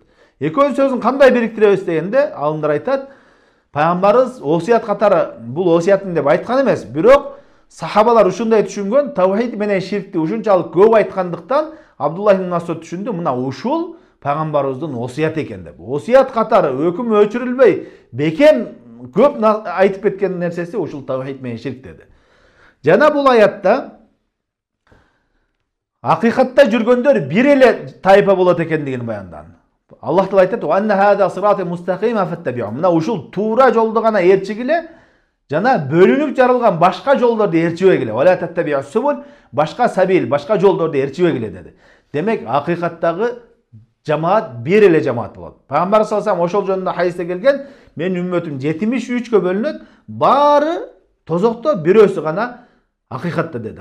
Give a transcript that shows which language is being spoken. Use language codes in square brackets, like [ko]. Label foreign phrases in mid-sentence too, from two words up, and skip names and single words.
[ky] Экөөнүн сөзүн кандай бириктиребиз дегенде алымдар айтат, пайгамбарыбыз осуят катары бул осуятын деп айткан эмес, бирок сахабалар ушундай түшүнгөн, таухид менен ширкти ушунчалык көп айткандыктан Абдуллах ибн Масуд түшүндү, мына ушул пайгамбарыбыздын осуяты экен деп. Осуят катары өкүм өчүрүлбөй, бекем көп айтып кеткен нерсеси ушул таухид менен ширк деди. Жана бул аятта акыйкатта жүргөндөр бир эле тайпа болот экендигин баяндаган. Аллах таала айтат: [ar] "وأن هذا صراطي مستقيما فاتبعوه". [ky] Мына ушул туура жолду гана ээрчигиле, жана бөлүнүп жарылган башка жолдорду ээрчибегиле. [ar] ولا تتبعوا السبل, [ky] башка сабил, башка жолдорду ээрчибегиле деди. Демек, акыйкаттагы жамаат бир эле жамаат болот. Пайгамбар [ar] صلى الله عليه [ky] ошол жөнүндө хадисте келген, менин үммөтүм 73кө бөлүнөт, баары тозокто бирөөсү гана акыйкатта деди.